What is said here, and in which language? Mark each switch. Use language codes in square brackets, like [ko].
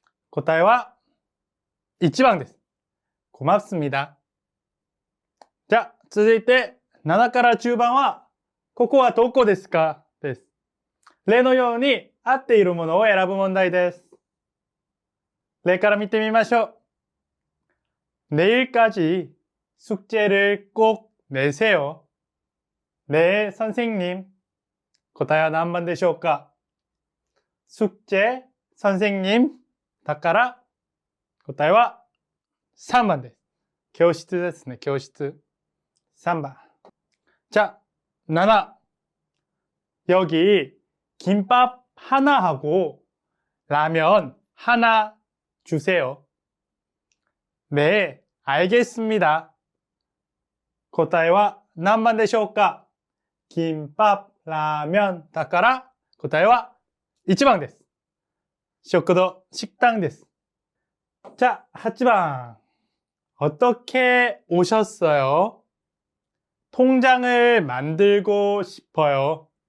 [ja] 答えは1番です。 [ko] 고맙습니다. [ja] じゃあ、続いて7から10番は、ここはどこですか？です。例のように合っているものを選ぶ問題です。例から見てみましょう。 [ko] 내일까지 숙제를 꼭 내세요. 네, 선생님. [ja] 答えは何番でしょうか？ [ko] 숙제, 선생님. [ja] だから、答えは3番です。教室ですね、教室。 [ko] 3번. 자, 7. 여기 김밥 하나 하고 라면 하나 주세요. 네, 알겠습니다. [ja] 答えは何番でしょうか？ [ko] 김밥, 라면 [ja] だから答えは1番です。食堂、식당です。 [ko] 자, 8번. 어떻게 오셨어요? 통장을 만들고 싶어요.